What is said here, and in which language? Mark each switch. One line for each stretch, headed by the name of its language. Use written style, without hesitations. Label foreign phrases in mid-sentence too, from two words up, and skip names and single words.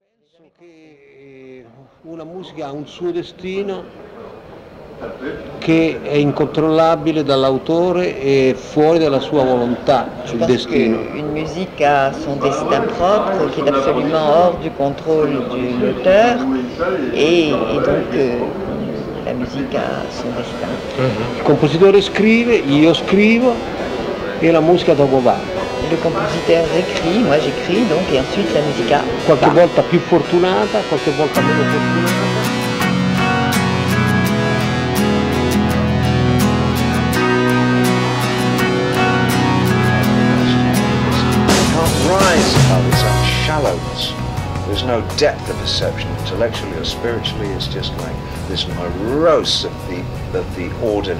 Italian: Penso che una musica ha un suo destino che è incontrollabile dall'autore e fuori dalla sua volontà, il destino.
French: Une musique a son destin propre qui est absolument hors du contrôle de l'auteur et donc la musique a son destin.
Italian: Il compositore scrive, io scrivo e la musica dopo va.
French: Le compositeur écrit, moi j'écris donc et ensuite la musique a
Italian: qualche volta più fortunata, qualche volta meno fortunata.
English: Shallowness. There's no depth of perception, intellectually or spiritually. It's just like this morose of the ordinary.